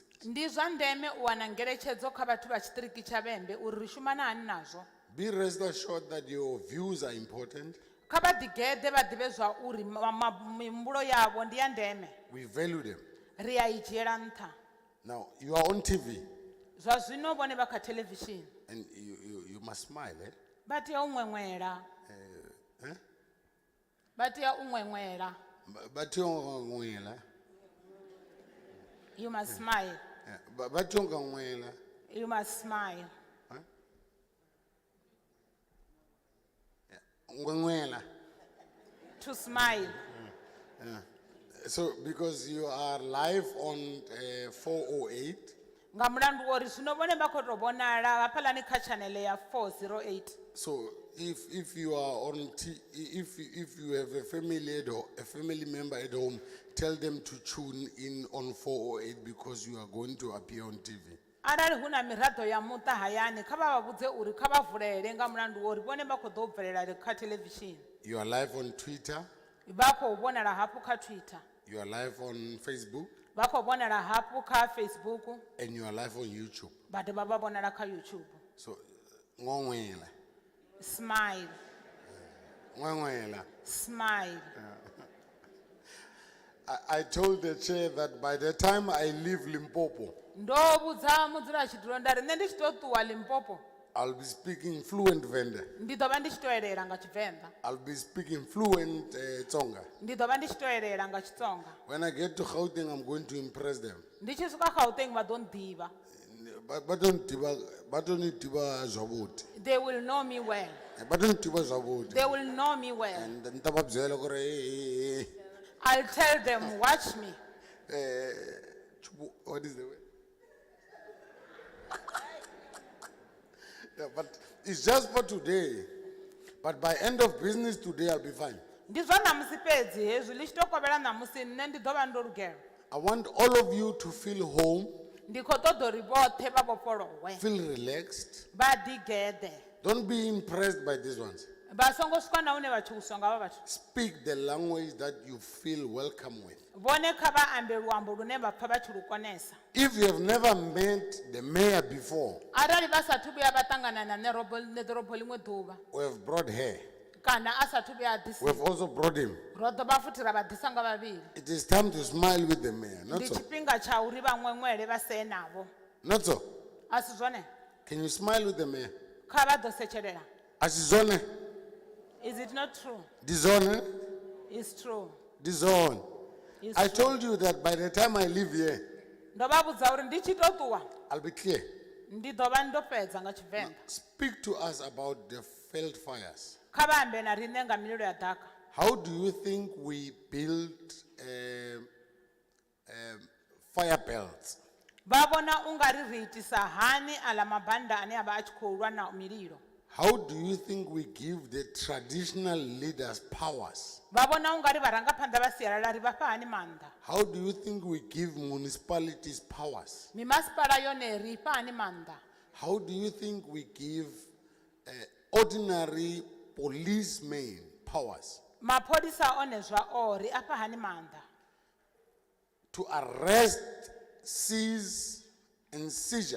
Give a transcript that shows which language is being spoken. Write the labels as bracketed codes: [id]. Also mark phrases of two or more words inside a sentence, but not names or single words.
[ve] Ndi zwa ndeme u wana ngeletshedzo kha vhathu vha tshiṱiriki tsha Vhembe uri ri shumana hani nazwo. [en] Be rest assured that your views are important. [ve] Kha vha ḓigeḓe vha ḓivhe zwa uri mihumbulo yavho ndi ya ndeme. [en] We value them. [ve] Ri a I dzhiela nṱha. [en] Now, you are on TV [ve] Zwa zwino vhone vha kha television [en] and you must smile. [ve] vha tea u ṅweṅwela. Eh? Vha tea u ṅweṅwela. [en] But you You must smile. You must smile. To smile. So, because you are live on 408, [ve] Nga mulandu wori zwino vhone vha khou tou vhonala hafhaḽani kha channel ya 408. [en] so if you are on if you have a family member at home, tell them to tune in on 408 because you are going to appear on TV. [ve] Arali hu na miraḓo ya muṱa hayani kha vha vha vhudze uri kha vha vulele nga mulandu wori vhone vha khou ḓo bvelela kha television. [en] You are live on Twitter, [ve] Vha khou vhonala hafhu kha Twitter. [en] you are live on Facebook, [ve] Vha khou vhonala hafhu kha Facebook. [en] and you are live on YouTube. [ve] Vha dovha vha vhonala kha YouTube. So, ngwengwela, [en] Smile. [ve] ngwengwela. [en] Smile. I told the chair that by the time I leave Limpopo, [ve] Ndo vhudza mudzulatshidulo nda ri nṋe ndi tshi tou ṱuwa Limpopo [en] I'll be speaking fluent Venda. [ve] ndi ḓo vha ndi tshi tou elela nga Tshivenḓa. [en] I'll be speaking fluent Tsonga. [ve] Ndi ḓo vha ndi tshi tou elela nga Xitsonga. [en] When I get to Gauteng, I'm going to impress them. [ve] Ndi tshi swika Gauteng vha ḓo nḓivha. [en] But don't [ve] diba zwavhuḓi. [en] They will know me well. But don't [ve] diba zwavhuḓi. [en] They will know me well. [ts] And nta va byela ku ri [en] I'll tell them, watch me. what is the word? Yeah, but it's just for today. But by end of business today, I'll be fine. [ve] Ndi zwa ṋamusi fhedzi hezwi ḽi tshi tou kovhela ṋamusi nṋe ndi ḓo vha ndo lugela. [en] I want all of you to feel home, [ve] Ndi khou ṱoḓa uri vhoṱhe vha vhofholowe. [en] feel relaxed. [ve] Vha ḓigeḓe. [en] Don't be impressed by these ones. [ve] Vha songo swika na hune vha tshuwiswa nga vha vhathu. [en] Speak the language that you feel welcome with. [ve] Vhone kha vha ambe luambo lune vha pfa vha tshi lu konesa. [en] If you have never met the mayor before, [ve] Arali vha sathu vhuya vha ṱangana na ḓorobo liṅwe ḓuvha [en] we have brought her. [ve] kana asathu vhuya a ḓisiwa [en] We've also brought him. [ve] ro dovha futhi ra vha ḓisa nga vhavhili [en] It is time to smile with the mayor, not [ve] ndi [en] so? [ve] tshifhinga tsha uri vha ṅweṅwele vha see navho [en] Not so? [ve] a si zwone [en] Can you smile with the mayor? [ve] kha vha ḓo setshelela Asizone, [en] is it not true [ve] dizone, [en] it's true [ve] dizone. [en] It's I true. told you that by the time I leave here, [ve] ndo vha vhudza uri ndi tshi tou ṱuwa [en] I'll be clear. [ve] ndi ḓo vha ndo fhedza nga Tshivenḓa [en] Speak to us about the Veld fires. [ve] kha vha ambe na riṋe nga mililo ya ḓaka [en] How do you think we build fire belts? [ve] vha vhona u nga ri ri itisa hani aḽa mabanda ane a vha a tshi khou lwa na mililo [en] How do you think we give the traditional leaders powers? [ve] vha vhona u nga ri vharangaphanḓa vha sialala ri vha fha hani maanḓa [en] How do you think we give municipalities powers? [ve] mimasipala yone ri fha hani maanḓa [en] How do you think we give ordinary policemen powers [ve] mapholisa one zwao ri a fha hani maanḓa [en] to arrest, seize, and seizure?